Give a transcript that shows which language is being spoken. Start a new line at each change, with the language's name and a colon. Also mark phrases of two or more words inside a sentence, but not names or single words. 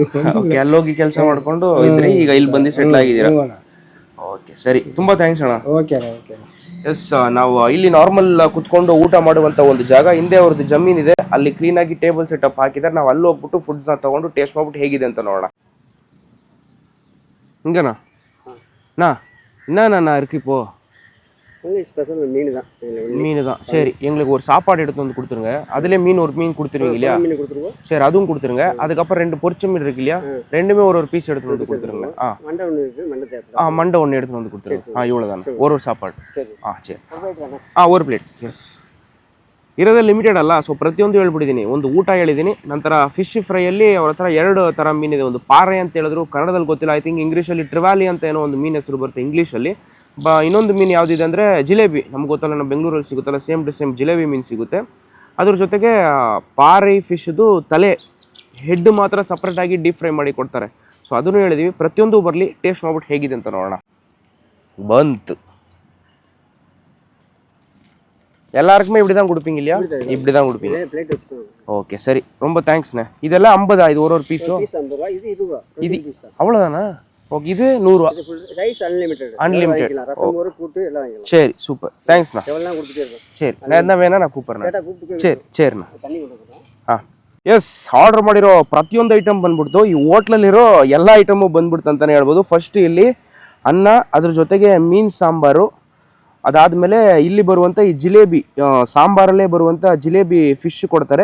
Kannada: ಅಲ್ಲೋಗಿ ಕೆಲಸ ಮಾಡ್ಕೊಂಡು ಇದ್ರಿ. ಈಗ ಇಲ್ಲಿ ಬಂದು ಸೆಟ್ಲ್ ಆಗಿದ್ದೀರಾ? ಓಕೆ, ಸರಿ. ತುಂಬಾ ಥ್ಯಾಂಕ್ಸ್ ಅಣ್ಣ. ಓಕೆ. ಎಸ್, ನಾವು ಇಲ್ಲಿ ನಾರ್ಮಲ್ ಕುತ್ಕೊಂಡು ಊಟ ಮಾಡುವಂತ ಒಂದು ಜಾಗ. ಹಿಂದೆ ಅವ್ರದ್ದು ಜಮೀನ್ ಇದೆ, ಅಲ್ಲಿ ಕ್ಲೀನ್ ಆಗಿ
English: table setup
Kannada: ಹಾಕಿದ್ದಾರೆ. ನಾವು ಅಲ್ಲಿ ಹೋಗ್ಬಿಟ್ಟು ಫುಡ್ಸ್ ನ ತಗೊಂಡು ಟೇಸ್ಟ್ ಮಾಡ್ಬಿಟ್ಟು ಹೇಗಿದೆ ಅಂತ ನೋಡೋಣ.
Tamil: ಹಿಂಗನಾ நான் இருக்கு இப்போ ஸ்பெஷல் மீன் தான். சரி, எங்களுக்கு ஒரு சாப்பாடு எடுத்து வந்து கொடுத்துருங்க. அதுலேயே மீன் ஒரு மீன் கொடுத்துருவீங்க இல்லையா? சரி, அதுவும் கொடுத்துருங்க. அதுக்கப்புறம் 2 பொரிச்ச மீன் இருக்கு இல்லையா, ரெண்டுமே ஒரு பீஸ் எடுத்து வந்து கொடுத்துருங்க. மண்டை ஒன்று எடுத்து வந்து கொடுத்துருங்க. இவ்வளோதானே, ஒரு சாப்பாடு. சரி, ஒரு ಪ್ಲೇಟ್.
Kannada: ಎಸ್, ಇರೋದೇ ಲಿಮಿಟೆಡ್ ಅಲ್ಲ. ಸೊ ಪ್ರತಿಯೊಂದು ಹೇಳ್ಬಿಟ್ಟಿದ್ದೀನಿ. ಒಂದು ಊಟ ಹೇಳಿದ್ದೀನಿ, ನಂತರ
English: fish fryyalli
Kannada: ಅವ್ರ ಹತ್ರ 2 ಥರ ಮೀನಿದೆ. ಒಂದು ಪಾರೆ ಅಂತ ಹೇಳಿದ್ರು, ಕನ್ನಡದಲ್ಲಿ ಗೊತ್ತಿಲ್ಲ.
English: I think
Kannada: ಇಂಗ್ಲೀಷಲ್ಲಿ ಟ್ರಿವಾಲಿ ಅಂತ ಏನೋ ಒಂದು ಮೀನು ಹೆಸರು ಬರುತ್ತೆ ಇಂಗ್ಲೀಷಲ್ಲಿ. ಇನ್ನೊಂದು ಮೀನು ಯಾವುದಿದೆ ಅಂದರೆ ಜಿಲೇಬಿ. ನಮ್ಗೆ ಗೊತ್ತಲ್ಲ, ನಮ್ಮ ಬೆಂಗಳೂರಲ್ಲಿ ಸಿಗುತ್ತಲ್ಲ,
English: same to same
Kannada: ಜಿಲೇಬಿ ಮೀನು ಸಿಗುತ್ತೆ. ಅದ್ರ ಜೊತೆಗೆ ಪಾರೆ ಫಿಶ್ದು ತಲೆ, ಹೆಡ್ ಮಾತ್ರ ಸಪ್ರೇಟಾಗಿ
English: deep fry
Kannada: ಮಾಡಿ ಕೊಡ್ತಾರೆ. ಸೊ ಅದನ್ನು ಹೇಳಿದ್ವಿ. ಪ್ರತಿಯೊಂದು ಬರಲಿ, ಟೇಸ್ಟ್ ಮಾಡ್ಬಿಟ್ಟು ಹೇಗಿದೆ ಅಂತ ನೋಡೋಣ. ಬಂತು.
Tamil: எல்லாருக்குமே இப்படி தான் கொடுப்பீங்க இல்லையா? இப்படி தான் கொடுப்பீங்க. ஓகே, சரி. ரொம்ப தேங்க்ஸ்ண்ணே. இதெல்லாம் 50 இது ஒரு பீஸும்? இது அவ்வளோதானா? ஓகே. இது 100 ரூபா.
English: rice unlimited.
Tamil: சரி, சூப்பர். தேங்க்ஸ்ண்ணா. சரி, நான் என்ன வேணா நான் கூப்பிட்றேன். சரிண்ணா.
Kannada: ಎಸ್, ಆರ್ಡರ್ ಮಾಡಿರೋ ಪ್ರತಿಯೊಂದು ಐಟಮ್ ಬಂದ್ಬಿಡ್ತು. ಈ ಹೋಟ್ಲಲ್ಲಿರೋ ಎಲ್ಲ ಐಟಮು ಬಂದ್ಬಿಡ್ತು ಅಂತಲೇ ಹೇಳ್ಬೋದು. ಫಸ್ಟ್ ಇಲ್ಲಿ ಅನ್ನ, ಅದ್ರ ಜೊತೆಗೆ ಮೀನು ಸಾಂಬಾರು, ಅದಾದಮೇಲೆ ಇಲ್ಲಿ ಬರುವಂಥ ಈ ಜಿಲೇಬಿ, ಸಾಂಬಾರಲ್ಲೇ ಬರುವಂಥ ಜಿಲೇಬಿ ಫಿಶ್ ಕೊಡ್ತಾರೆ.